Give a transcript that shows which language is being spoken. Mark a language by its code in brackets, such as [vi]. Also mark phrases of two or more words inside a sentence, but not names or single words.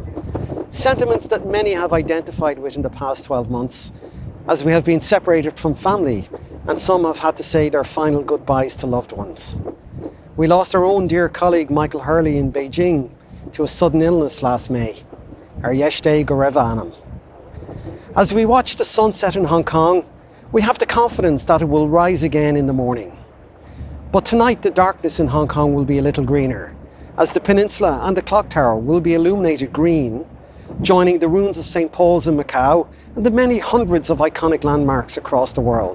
[en] Sentiments that many have identified with in the past 12 months, as we have been separated from family, and some have had to say their final goodbyes to loved ones. We lost our own dear colleague Michael Hurley in Beijing to a sudden illness last May. [ga] Ar yeishte go raibh anam. [en] As we watch the sunset in Hong Kong, we have the confidence that it will rise again in the morning. But tonight the darkness in Hong Kong will be a little greener, as the peninsula and the clock tower will be illuminated green, joining the ruins of St. Paul's in Macau and the many hundreds of iconic landmarks across the world.